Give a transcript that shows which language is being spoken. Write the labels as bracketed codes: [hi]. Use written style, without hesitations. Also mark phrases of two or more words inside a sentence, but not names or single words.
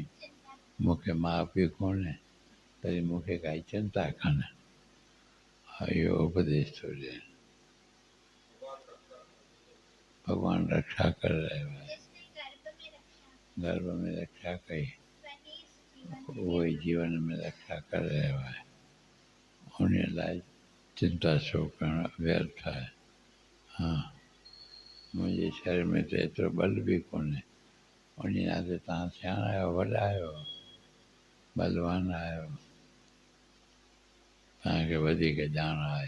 [sd] मूंखे माउ पीउ कोन्हे तरी मूंखे काई चिंता कान्हे। इहो उपदेश थो ॾियनि। भॻवानु रक्षा करे रहियो आहे। गर्भ में रक्षा कई, उहो ई जीवन में रक्षा करे रहियो आहे। उन लाइ चिंता छो करणु व्यर्थ आहे। हा, मुंहिंजे शरीर में त एतिरो बल बि कोन्हे। उन नाते तव्हां सियाणा आहियो, वॾा आहियो, बलवान आहियो, तव्हांखे वधीक ॼाण आहे।